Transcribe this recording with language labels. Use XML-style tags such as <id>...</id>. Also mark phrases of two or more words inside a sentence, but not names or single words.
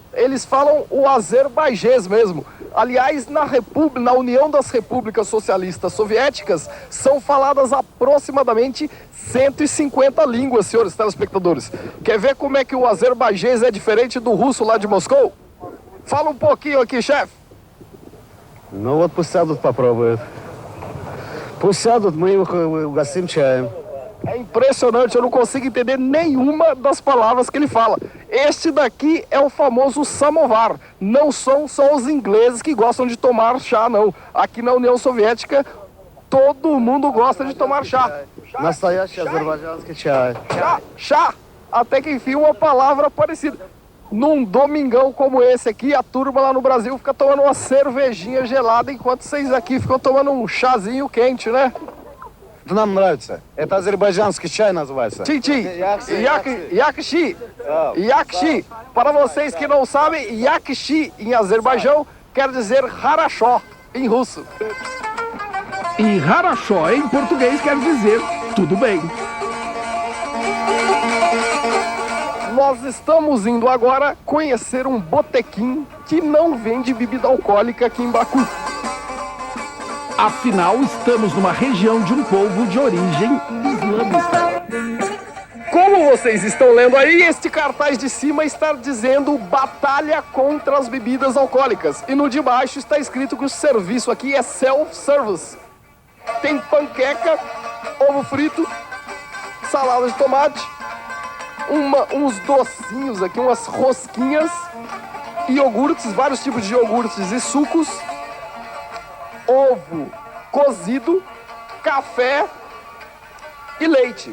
<pt>Eles falam o azerbaijês mesmo. Aliás, na União das Repúblicas Socialistas Soviéticas, são faladas aproximadamente 150 línguas, senhores telespectadores. Quer ver como é que o azerbaijês é diferente do russo lá de Moscou? Fala um pouquinho aqui, chefe.</pt> <ru>Ну вот пусть сядут, попробуют. Пусть сядут, мы их угостим чаем.</ru> <pt>É impressionante, eu não consigo entender nenhuma das palavras que ele fala. Este daqui é o famoso samovar. Não são só os ingleses que gostam de tomar chá, não. Aqui na União Soviética, todo mundo gosta de tomar chá.</pt> <ru>Настоящий азербайджанский чай.</ru> <pt>Chá, chá. Até que enfim uma palavra parecida. Num domingão como esse aqui, a turma lá no Brasil fica tomando uma cervejinha gelada, enquanto vocês aqui ficam tomando um chazinho quente, né?</pt> <ru>Это нам нравится. Это азербайджанский чай называется.</ru> <az>Tchim, Yakshi. Yakshi.</az> <pt>Para vocês que não sabem, Yakshi em Azerbaijão quer dizer harachó em russo. E harachó em português quer dizer tudo bem. Nós estamos indo agora conhecer um botequim que não vende bebida alcoólica aqui em Baku. Afinal, estamos numa região de um povo de origem islâmica. Como vocês estão lendo aí, este cartaz de cima está dizendo Batalha contra as bebidas alcoólicas. E no de baixo está escrito que o serviço aqui é self-service. Tem panqueca, ovo frito, salada de tomate, uns docinhos aqui, umas rosquinhas iogurtes, vários tipos de iogurtes e sucos, ovo cozido, café e leite.</pt>